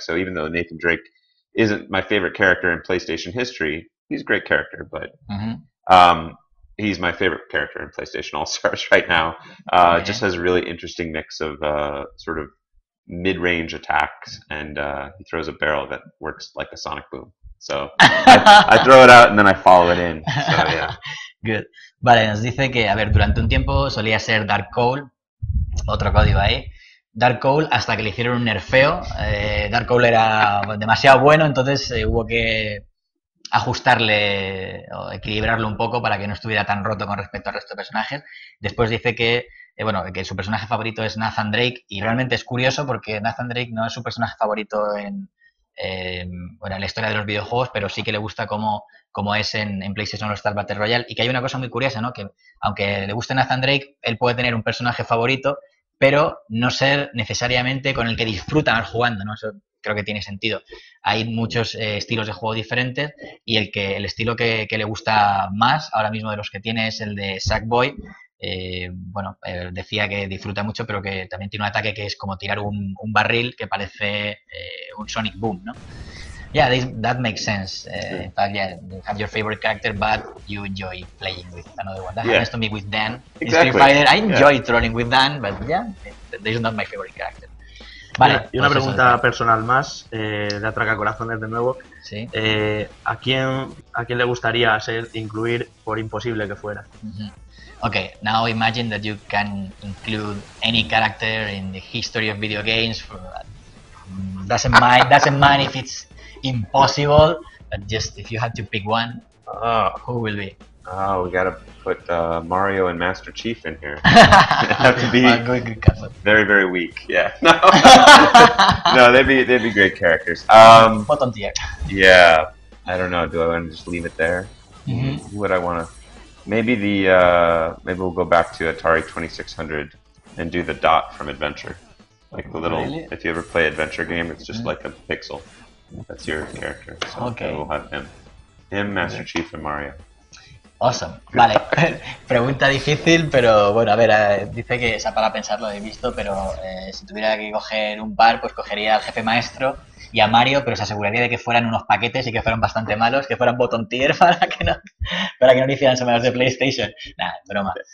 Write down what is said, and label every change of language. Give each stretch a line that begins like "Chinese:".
English: So even though Nathan Drake isn't my favorite character in PlayStation history, he's a great character, but he's my favorite character in PlayStation All-Stars right now. Just has a really interesting mix of sort of mid-range attacks, and he throws a barrel that works like a sonic boom. So I throw it out and then I follow it in. So yeah. Good.
Spanish: Vale, nos dice que, a ver, durante un tiempo solía ser Dark Cole, otro código ahí. Dark Cole hasta que le hicieron un nerfeo. Dark Cole era demasiado bueno, entonces hubo que ajustarle o equilibrarlo un poco para que no estuviera tan roto con respecto al resto de personajes. Después dice que, bueno, que su personaje favorito es Nathan Drake y realmente es curioso porque Nathan Drake no es su personaje favorito en la historia de los videojuegos, pero sí que le gusta como es en PlayStation All-Stars Battle Royale y que hay una cosa muy curiosa, ¿no? Que aunque le guste Nathan Drake, él puede tener un personaje favorito, pero no ser necesariamente con el que disfruta más jugando, ¿no? Eso creo que tiene sentido. Hay muchos estilos de juego diferentes y el estilo que le gusta más ahora mismo de los que tiene es el de Sackboy, bueno, decía que disfruta mucho, pero que también tiene un ataque que es como tirar un barril que parece un Sonic Boom, ¿no?
English: Yeah, that makes sense. In fact, yeah, you have your favorite character, but you enjoy playing with another one. That happens to me with Dan. In Exactly. Street Fighter, I enjoy trolling with Dan, but yeah, this is not my favorite character.
Spanish: Vale, y una pues pregunta personal más, de Atraca Corazones de nuevo. Sí. ¿A quién le gustaría incluir por imposible que fuera?
English: Okay, now imagine that you can include any character in the history of video games. Doesn't mind if it's impossible, but just if you had to pick one, who will be? Oh, we gotta put Mario and Master Chief in here. Have to be very, very weak. Yeah. No, no, they'd be great characters. Bottom tier. Yeah. I don't know. Do I want to just leave it there? Who would I want to? Maybe maybe we'll go back to Atari 2600 and do the dot from Adventure. Like the little, if you ever play Adventure game, it's just like a pixel. That's your character. So we'll have him, Master Chief, and Mario. Awesome.
Spanish: Vale, pregunta difícil, pero bueno, a ver, dice que esa para pensarlo he visto, pero si tuviera que coger un par, pues cogería al jefe maestro y a Mario, pero se aseguraría de que fueran unos paquetes y que fueran bastante malos, que fueran bottom tier para que no hicieran someros de PlayStation. Nada, broma.